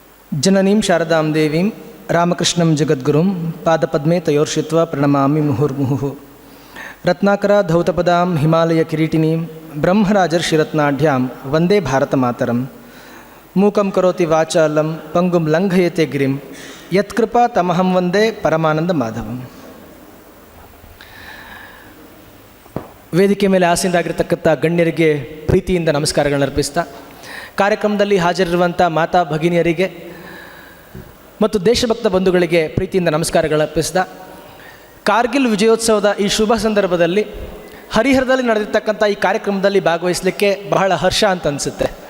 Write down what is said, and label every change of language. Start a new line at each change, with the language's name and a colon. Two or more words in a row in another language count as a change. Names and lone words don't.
Sanskrit: ಜನನೀಂ ಶಾರದಾಂ ದೇವೀಂ ರಾಮಕೃಷ್ಣಂ ಜಗದ್ಗುರುಂ ಪಾದಪದ್ಮೇ ತಯೋರ್ಷಿತ್ವಾ ಪ್ರಣಮಾಮಿ ಮುಹುರ್ಮುಹುಃ. ರತ್ನಾಕರ ಧೌತಪದಾಂ ಹಿಮಾಲಯ ಕಿರೀಟಿನೀಂ ಬ್ರಹ್ಮರಾಜರ್ಷಿರತ್ನಾಢ್ಯಾಂ ವಂದೇ ಭಾರತ ಮಾತರಂ. ಮೂಕಂ ಕರೋತಿ ವಾಚಾಲಂ ಪಂಗುಂ ಲಂಘಯತೆ ಗಿರಿಂ ಯತ್ಕೃಪಾ ತಮಹಂ ವಂದೇ ಪರಮಾನಂದ ಮಾಧವಂ.
Kannada: ವೇದಿಕೆ ಮೇಲೆ ಆಸೀನರಾಗಿರ್ತಕ್ಕಂಥ ಗಣ್ಯರಿಗೆ ಪ್ರೀತಿಯಿಂದ ನಮಸ್ಕಾರಗಳನ್ನು ಅರ್ಪಿಸ್ತಾ, ಕಾರ್ಯಕ್ರಮದಲ್ಲಿ ಹಾಜರಿರುವಂಥ ಮಾತಾ ಭಗಿನಿಯರಿಗೆ ಮತ್ತು ದೇಶಭಕ್ತ ಬಂಧುಗಳಿಗೆ ಪ್ರೀತಿಯಿಂದ ನಮಸ್ಕಾರಗಳು ಅರ್ಪಿಸ್ತಾ, ಕಾರ್ಗಿಲ್ ವಿಜಯೋತ್ಸವದ ಈ ಶುಭ ಸಂದರ್ಭದಲ್ಲಿ ಹರಿಹರದಲ್ಲಿ ನಡೆದಿರ್ತಕ್ಕಂಥ ಈ ಕಾರ್ಯಕ್ರಮದಲ್ಲಿ ಭಾಗವಹಿಸಲಿಕ್ಕೆ ಬಹಳ ಹರ್ಷ ಅಂತ ಅನಿಸುತ್ತೆ.